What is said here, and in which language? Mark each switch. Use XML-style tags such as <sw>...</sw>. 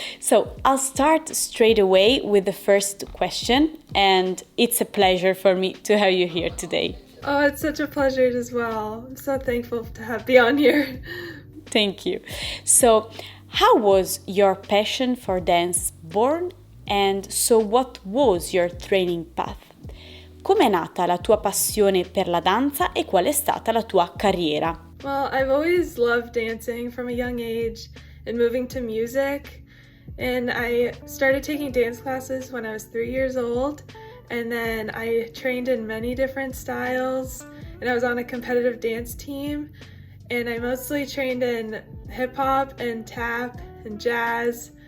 <en>So I'll start straight away with the first question, and it's a pleasure for me to have you here today. Oh, it's such a pleasure as well. I'm so thankful to be on here. Thank you. So, how was your passion for dance born, and so what was your training path?</en> <it>Com'è nata la tua passione per la danza e qual è stata la tua carriera?</it> <en>Well, I've always loved dancing from a young age and moving to music. And I started taking dance classes when I was 3 years old. And then I trained in many different styles. And I was on a competitive dance team. And I mostly trained in hip hop and tap and jazz.</en>